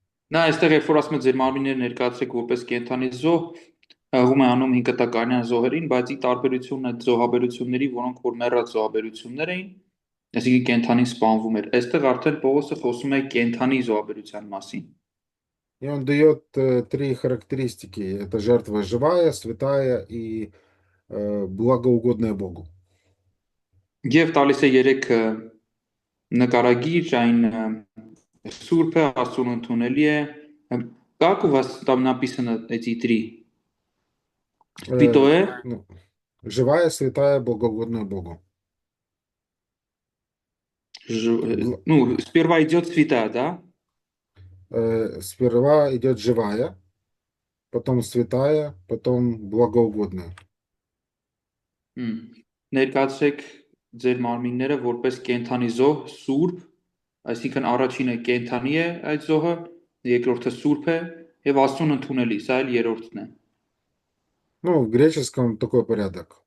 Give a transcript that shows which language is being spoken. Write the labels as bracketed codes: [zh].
[hy] Նա այստեղ երբ որ ասում է ձեր մարմինները ներկայացրեք որպես կենդանի զոհ, հղում է անում 5 կտականյան զոհերին, բայց ի տարբերություն այդ զոհաբերությունների, որոնք որ մեռած զոհաբերություններ էին, այսինքն կենդանին սպանվում էր։ Այստեղ արդեն Պողոսը խոսում է կենդանի զոհաբերության մասին։ [ru] И он дает три характеристики. Это жертва живая, святая и благоугодная Богу. [hy] Եվ տալիս է 3 նկարագիր, այն Սուրբ է, Աստծուն ընդունելի է։ [ru] Как у вас там написано эти три? Э, Святое, ну, живая, святая, благоугодная Богу. Бл- ну, сперва идет святая, да? Сперва идет живая, потом святая, потом благоугодная. [hy] Հմ։ Ներկայացրեք ձեր մարմինները որպես կենդանի զոհ, սուրբ, այսինքն առաջինը կենդանի է այդ զոհը, երկրորդը սուրբ է եւ Աստծուն ընդունելի, սա էլ երրորդն է։ [ru] Ну, в греческом такой порядок.